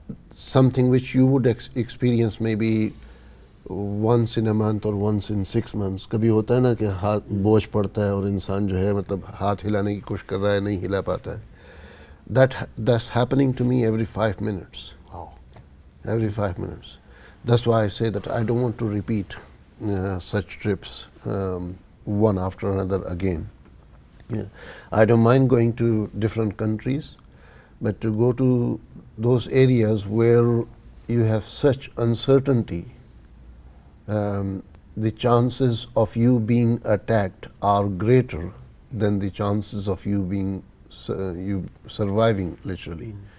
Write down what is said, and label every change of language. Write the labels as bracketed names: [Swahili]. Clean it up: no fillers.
[English] Something which you would experience maybe once in a month or once in 6 months. [Hindi] कभी होता है ना कि हाथ बोझ पड़ता है और इंसान जो है मतलब हाथ हिलाने की कोशिश कर रहा है, नहीं हिला पाता है. [English] That's happening to me every 5 minutes. Wow. Every 5 minutes. That's why I say that I don't want to repeat such trips one after another again. I don't mind going to different countries, but to go to those areas where you have such uncertainty, the chances of you being attacked are greater than the chances of you being you surviving literally.